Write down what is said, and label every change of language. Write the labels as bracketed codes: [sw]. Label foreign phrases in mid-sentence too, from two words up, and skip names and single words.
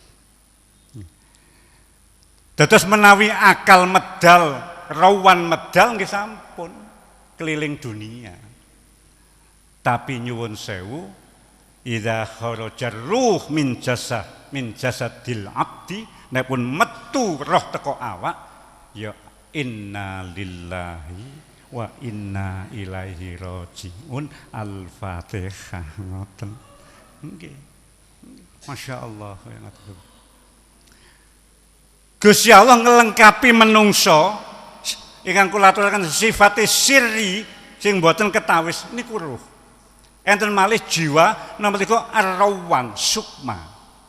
[jv] Dados menawi akal medal, rawan medal nggih sampun keliling dunia. Tapi nyuwun sewu, [ar] إذا خرج الروح من جسد العبد, [jv] nek pun metu roh teko awak, [ar] يا إنا لله وإنا إليه راجعون. [jv] Al-Fatihah ngoten. Nggih. Masyaallah ya ngoten. Gusti Allah ngelengkapi menungso ingkang kula aturaken sifate sirri sing mboten ketawis niku ruh. Enten malih jiwa nomor 3 ar-rawan sukma.